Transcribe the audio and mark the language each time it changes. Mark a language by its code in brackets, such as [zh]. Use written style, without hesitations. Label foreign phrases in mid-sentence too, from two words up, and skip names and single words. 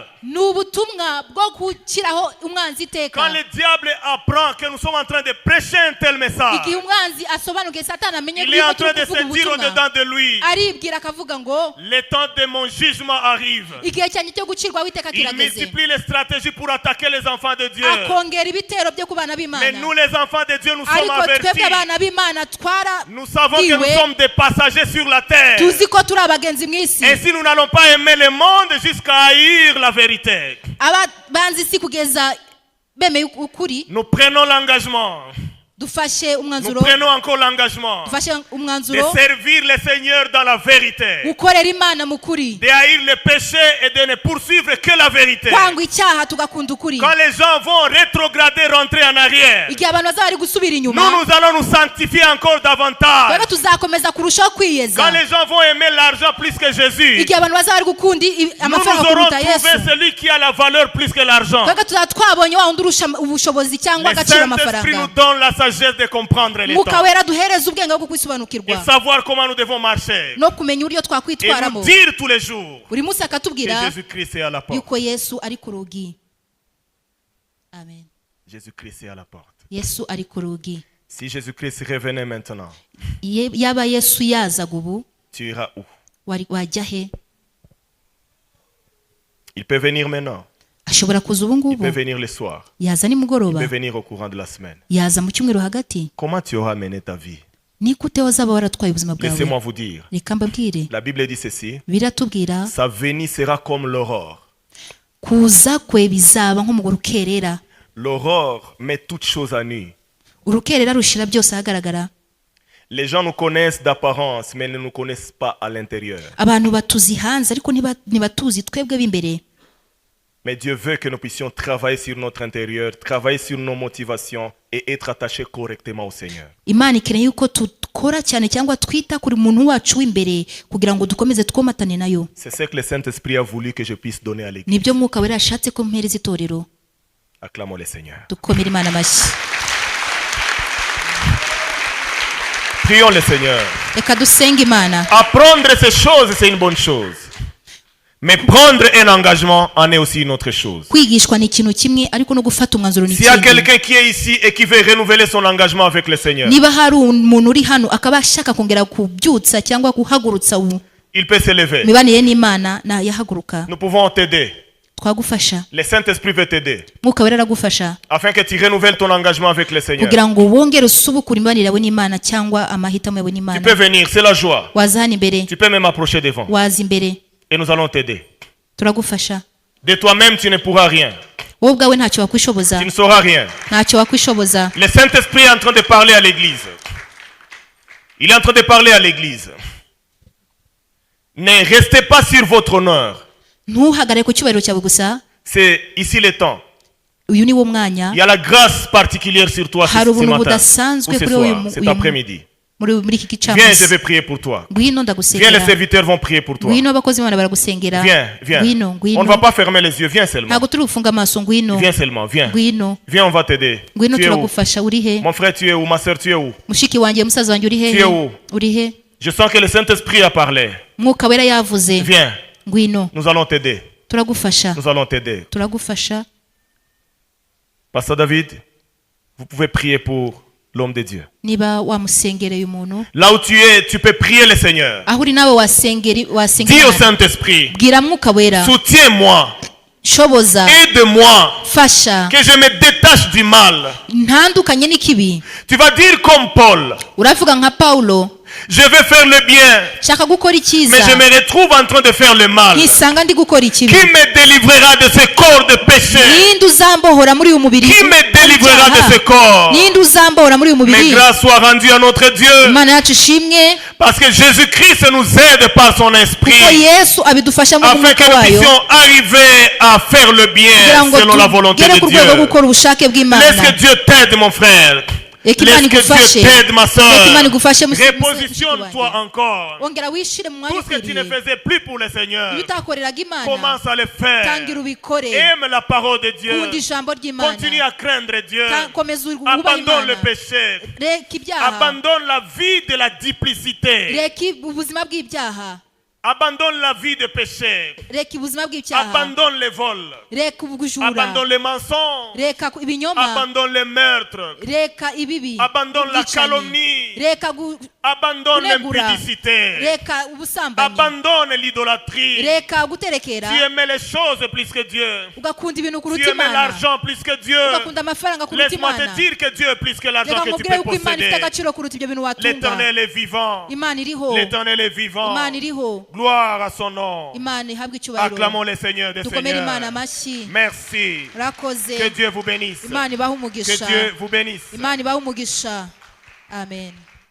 [rw] ni ubutumwa bwo gushyiraho umwanzi iteka. [fr] Quand le diable apprend que nous sommes en train de prêcher un tel message, [rw] igihe umwanzi asobanukiye satani amenye [fr] il est en [rw] yuko [fr] train [rw] turi [fr] de [rw] kuvuga [fr] se dire [rw] ubutumwa [fr] au-dedans de lui, [rw] aribwira akavuga ngo [fr] le temps de mon jugement arrive. [rw] igihe cyanjye cyo gucirwaho iteka [fr] Il [rw] kirageze. [fr] multiplie les stratégies pour attaquer les enfants de Dieu. [rw] akongera ibitero byo ku bana [fr] Mais [rw] b'imana. [fr] nous, les enfants de Dieu, nous sommes [rw] ariko twebwe [fr] avertis. [rw] abana b'imana [fr] Nous savons que nous [rw] twarabwiwe [fr] sommes des passagers sur la terre. [rw] tuzi ko turi abagenzi mu isi. [fr] Ainsi, nous n'allons pas aimer le monde jusqu'à haïr la vérité. [rw] banzi isi kugeza bemeye ukuri. [fr] Nous prenons l'engagement. [rw] dufashe [fr] Nous [rw] umwanzuro [fr] prenons encore l'engagement [rw] dufashe [fr] de [rw] umwanzuro [fr] servir le Seigneur dans la vérité, [rw] gukorera imana mu kuri, [fr] de haïr le péché et de ne poursuivre que la vérité. [rw] kwanga icyaha tugakunda ukuri. [fr] Quand les gens vont rétrograder, rentrer en arrière, [rw] igihe abantu bazaba bari gusubira [fr] nous, [rw] inyuma [fr] nous allons nous sanctifier encore davantage. [rw] twebwe tuzakomeza kurushaho kwiyeza. [fr] Quand les gens vont aimer l'argent plus que Jésus, [rw] igihe abantu bazaba bari gukunda [fr] nous [rw] amafaranga [fr] aurons [rw] kuruta [fr] trouvé [rw] yesu [fr] celui qui a la valeur plus que l'argent. [rw] twebwe tuzaba twabonye wa wundi urusha ubushobozi cyangwa [fr] Le [rw] agaciro [fr] Saint-Esprit [rw] amafaranga. [fr] nous donne la sagesse de comprendre les [rw] mwuka [fr] temps [rw] wera duhereza ubwenge bwo [fr] et [rw] kukwisobanukirwa [fr] savoir comment nous devons marcher [rw] no kumenya uburyo [fr] et nous [rw] twakwitwaramo. [fr] dire tous les jours [rw] buri munsi [fr] que [rw] akatubwira [fr] Jésus-Christ est à la porte. [rw] yuko yesu ari ku rugi. amen. [fr] Jésus-Christ est à la porte. [rw] yesu ari ku rugi. [fr] Si Jésus-Christ revenait maintenant, [rw] yaba yesu yazaga ubu [fr] tu iras où? [rw] wajya he? [fr] Il peut venir maintenant. [rw] ashobora kuza ubu [fr] Il peut [rw] ngubu, [fr] venir le soir. [rw] yaza [fr] Il [rw] nimugoroba, [fr] peut venir au courant de la semaine. [rw] yaza mu cyumweru hagati. [fr] Comment tu auras mené ta vie? [rw] ni gute wazaba waratwaye ubuzima [fr] Laissez-moi [rw] bwawe? [fr] vous dire. [rw] reka mbabwire, [fr] La Bible dit ceci. [rw] biratubwira [fr] Sa venue sera comme l'aurore. [rw] kuza kwe bizaba nko mu rukerera. [fr] L'aurore met toutes choses à nu. [rw] urukerera rushira byose ahagaragara. [fr] Les gens nous connaissent d'apparence, mais ne nous connaissent pas à l'intérieur. [rw] abantu batuzi hanze ariko ntibatuzi twebwe b'imbere. [fr] Mais Dieu veut que nous puissions travailler sur notre intérieur, travailler sur nos motivations et être attachés correctement au Seigneur. [rw] imana ikeneye yuko dukora cyane cyangwa twita kuri muntu wacu w'imbere kugira ngo dukomeze twomatane nayo. [fr] C'est ce que le Saint-Esprit a voulu que je puisse donner à l'Église. [rw] nibyo mwuka wera yashatse ko mpereza itorero. [fr] Acclamons le Seigneur. [rw] dukomere imana amashyi. [fr] Prions le Seigneur. [rw] reka dusenge imana. [fr] Apprendre ces choses, c'est une bonne chose. Mais prendre un engagement en est aussi une autre chose. [rw] kwigishwa ni ikintu kimwe ariko no gufata umwanzuro ni [fr] S'il y a [rw] ikindi. [fr] quelqu'un qui est ici et qui veut renouveler son engagement avec le Seigneur, [rw] niba hari umuntu uri hano akaba ashaka kongera kubyutsa cyangwa guhagurutsa [fr] il peut se lever. [rw] imibanire n'imana yahaguruka. [fr] Nous pouvons t'aider. [rw] twagufasha. [fr] Le Saint-Esprit veut t'aider. [rw] Mwuka wera aragufasha [fr] Afin que tu renouvelles ton engagement avec le Seigneur. [rw] kugira ngo wongere usubukure imibanire yawe n'Imana cyangwa amahitamo yawe [fr] Tu [rw] n'Imana. [fr] peux venir, c'est la joie. [rw] Waza hano imbere, [fr] Tu peux même approcher devant. [rw] waza imbere, [fr] Et nous allons t'aider. [rw] turagufasha. [fr] De toi-même, tu ne pourras rien. [rw] Wowe ubwawe ntacyo wakwishoboza, [fr] Tu ne sauras rien. [rw] ntacyo wakwishoboza. [fr] Le Saint-Esprit est en train de parler à l'Église. Il est en train de parler à l'Église. Ne restez pas sur votre honneur. [rw] Ntuhagarare ku cyubahiro cyawe gusa. [fr] C'est ici le temps. [rw] Uyu ni wo mwanya. [fr] Il y a la grâce particulière sur toi ce [rw] Hari ubuntu [fr] matin, ou [rw] budasanzwe [fr] ce [rw] kuri [fr] soir, [rw] uyu [fr] cet après-midi. [rw] muri iki [fr] Viens, je [rw] gicamunsi. [fr] vais prier pour toi. [rw] Ngwino [fr] Viens, les [rw] ndagusengera. [fr] serviteurs vont prier pour toi. [rw] Ngwino abakozi b'Imana baragusengera. [fr] Viens, viens. [rw] Ngwino, [fr] On ne [rw] ngwino. [fr] va pas fermer les yeux. Viens seulement. [rw] Ntabwo turi gufunga amaso, ngwino. [fr] Viens seulement. Viens. [rw] Ngwino. [fr] Viens, on va t'aider. [rw] Ngwino [fr] Tu es où? [rw] turagufasha. Uri he? [fr] Mon frère, tu es où? Ma soeur, tu es où? [rw] Mushiki wanjye, musaza wanjye, uri [fr] Tu es [rw] hehe? [fr] où? [rw] Uri he? [fr] Je sens que le Saint-Esprit a parlé. [rw] Mwuka wera yavuze. [fr] Viens. [rw] Ngwino. [fr] Nous allons t'aider. [rw] Turagufasha. [fr] Nous allons t'aider. [rw] Turagufasha. [fr] Pasteur David, vous pouvez prier pour l'homme de Dieu. [rw] Niba wamusengereye umuntu, [fr] Là où tu es, tu peux prier le Seigneur. [rw] aho uri nawe [fr] Dis au [rw] wasengera. [fr] Saint-Esprit, [rw] Bwira Mwuka wera, [fr] soutiens-moi, [rw] shoboza, [fr] aide-moi, [rw] fasha, [fr] que je me détache du mal. [rw] ntandukanye n'ikibi. [fr] Tu vas dire comme Paul, [rw] Uravuga nka Paulo, [fr] je vais faire le bien, [rw] nshaka gukora [fr] mais je [rw] icyiza, [fr] me retrouve en train de faire le mal. [rw] nkisanga ndi gukora ikibi. [fr] Qui me délivrera de ce corps de péché? [rw] Ninde uzambohora muri uyu mubiri? [fr] Qui me délivrera de ce corps? [rw] Ninde uzambohora muri uyu [fr] Mais [rw] mubiri? [fr] grâce soit rendue à notre Dieu, [rw] Imana yacu ishimwe, [fr] parce que Jésus-Christ nous aide par son [rw] kuko [fr] esprit, [rw] Yesu abidufasha mu [fr] afin que [rw] mwuka [fr] nous [rw] wayo, [fr] puissions arriver à faire le [rw] kugira [fr] bien [rw] ngo [fr] selon la volonté [rw] tugere [fr] de [rw] ku rwego rwo [fr] Dieu. [rw] gukora ubushake [fr] Laisse [rw] bw'Imana. [fr] que Dieu t'aide, mon frère. [rw] Reka Imana [fr] Laisse que [rw] igufashe. [fr] Dieu t'aide, ma [rw] Reka Imana [fr] soeur. [rw] igufashe mushiki [fr] Repositionne-toi [rw] wanjye. [fr] encore. [rw] Ongera wishire mu mwanya [fr] Tout ce que tu ne [rw] ukwiriye. [fr] faisais plus pour le Seigneur, [rw] Iyo utakoreraga Imana, [fr] commence à le faire. [rw] tangira ubikore. [fr] Aime la parole de Dieu. [rw] Kunda ijambo ry'Imana. [fr] Continue à craindre Dieu. [rw] Komeza wubaha [fr] Abandonne le [rw] Imana. [fr] péché. [rw] Reka ibyaha. [fr] Abandonne la vie de la duplicité. [rw] Reka ubuzima bw'ibyaha. [fr] Abandonne la vie de péché. [rw] Reka ubuzima bw'ibyaha. [fr] Abandonne les vols. [rw] Reka ubujura. [fr] Abandonne les mensonges. [rw] Reka ibinyoma. [fr] Abandonne les meurtres. [rw] Reka ibibi. [fr] Abandonne la [rw] ubwicanyi. [fr] calomnie. [rw] Reka [fr] Abandonne [rw] kunegura. [fr] l'impudicité. [rw] Reka ubusambanyi. [fr] Abandonne l'idolâtrie. [rw] Reka guterekera. [fr] Tu aimais les choses plus que Dieu. [rw] Ugakunda ibintu [fr] Tu [rw] kuruta [fr] aimais [rw] Imana. [fr] l'argent plus que Dieu. [rw] Ugakunda amafaranga kuruta [fr] Laisse-moi [rw] Imana. [fr] te dire que Dieu est plus que l'argent [rw] Reka [fr] que tu [rw] nkubwire [fr] peux [rw] yuko Imana ifite [fr] posséder. [rw] agaciro kuruta ibyo bintu watunga. [fr] L'Éternel est vivant. [rw] Imana iriho. [fr] L'Éternel est vivant. [rw] Imana iriho. [fr] Gloire à son nom. [rw] Imana ihabwe icyubahiro. [fr] Acclamons le Seigneur des [rw] Dukomere Imana [fr] Seigneurs. [rw] amashyi. [fr] Merci. [rw] Urakoze. [fr] Que Dieu vous bénisse. [rw] Imana ibahe [fr] Que [rw] umugisha. [fr] Dieu vous bénisse. [rw] Imana ibahe umugisha. Amen.